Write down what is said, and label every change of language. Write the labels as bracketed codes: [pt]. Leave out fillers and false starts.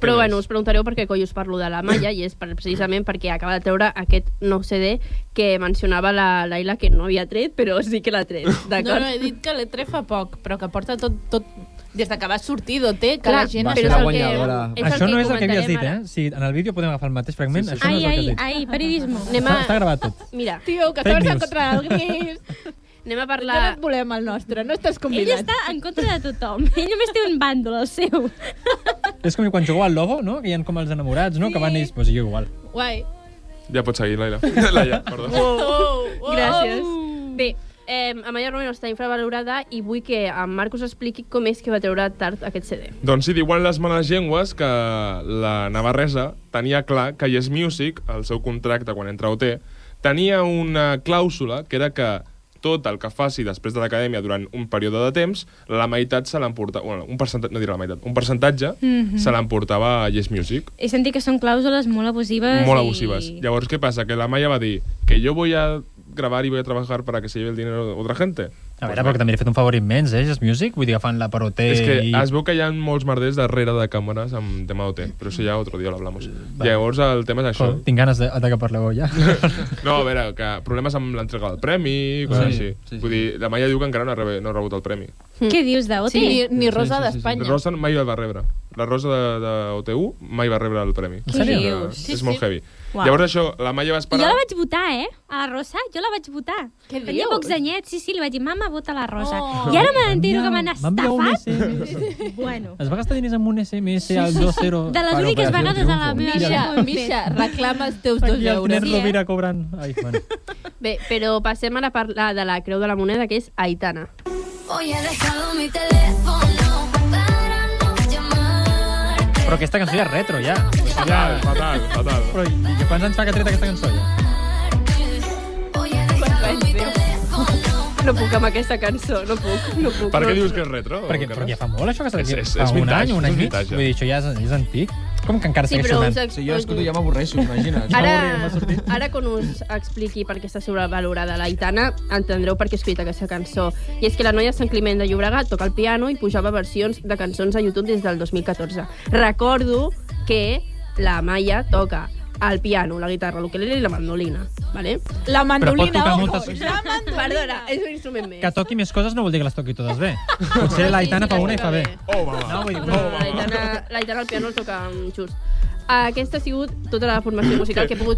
[ca] Però bueno, us preguntareu per què coi us parlo de la Maya, i és precisament perquè acaba de treure aquest nou CD que mencionava la Laila que no havia tret, però sí que l'ha tret, d'acord? No, he dit que l'he tret fa poc, però que porta tot des que va sortir d'OT, que clar, la gent... Però això no és el que havies dit, Si en el vídeo podem agafar el mateix fragment, això no és el que has dit. [es] Ai, periodismo. [ca] Està gravat tot. Mira. Tio, que estaves en contra del gris. Anem a parlar... No et volem el nostre, no estàs convidat. Ell està en contra de tothom. Ell només té un bàndol, el seu. És com quan jugeu al Logo, no? Que hi ha com els enamorats, no? Que van ells, doncs jo igual. Guai. Ja pots seguir, Laila. Laia, perdó. Gràcies. Bé, Amaya Romero està infravalorada i vull que en Marcos expliqui com és que va treure tard aquest CD. Doncs sí, diuen les males llengües que la navarresa tenia clar que Yes Music, el seu contracte quan entra a OT, tenia una clàusula que era que tot el que faci després de l'acadèmia durant un període de temps, la meitat se l'emportava... Bueno, un percentatge, no diré la meitat, un percentatge se l'emportava a Yes Music. He sentit que són clàusules molt abusives. Molt abusives. Llavors, què passa? Que la Maya va dir que jo [es] voy a grabar y voy a trabajar para que se lleve el dinero de otra gente. [ca] A veure, perquè també li he fet un favor immens, Yes Music, vull dir, agafant la per OT... És que es veu que hi ha molts merders darrere de càmeres amb tema d'OT, però això ja [es] otro dia lo hablamos. [ca] Llavors, el tema és això. Tinc ganes de que parleu ja. No, a veure, que problemes amb l'entrega del premi, coses així. Vull dir, la Maya diu que encara no ha rebut el premi. Què dius d'OT? Sí, ni Rosa d'Espanya. Rosa mai el va rebre. La Rosa de OT1 mai va rebre el premi. Què dius? És molt heavy. Llavors això, la Maya va esperar... Jo la vaig votar, a la Rosa, jo la vaig votar. Què dius? Tenia pocs anyets, sí, li vaig dir, mama, vota la Rosa. I ara m'entero que m'han estafat. Bueno. Es va gastar diners amb un SMS al 2-0. De les úniques vegades a la meva vida. Misha, reclama els teus 2 euros. Aquí el Ner Rovira cobrant... Ai, bueno. Bé, però passem ara a parlar de la Creu de la Moneda, que és Aitana. [es] Hoy he dejado mi teléfono para no llamar. [ca] Però aquesta cançó ja és retro, ja. Fatal. Però i quants anys fa que ha tret aquesta cançó, ja? No puc amb aquesta cançó, no puc. Per què dius que és retro? Perquè ja fa molt, això, que s'ha És vintage, un any i mig. vintage. Vull dir, això ja és antic. Com que encara segueix sonant? Si jo escolto ja m'avorreixo, imagina't. Ara quan us expliqui per què està sobrevalorada l'Aitana, entendreu per què he escrit aquesta cançó. I és que la noia Sant Climent de Llobregat toca el piano i pujava versions de cançons a YouTube des del 2014. Recordo que la Maya toca el piano, la guitarra, l'ukelele i la mandolina, ¿vale? La mandolina, Perdona, és un instrument més. Que toqui més coses no vol dir que les toqui totes bé. Potser l'Aitana fa una i fa bé. L'Aitana al piano el toca just. Aquesta ha sigut tota la formació musical que he pogut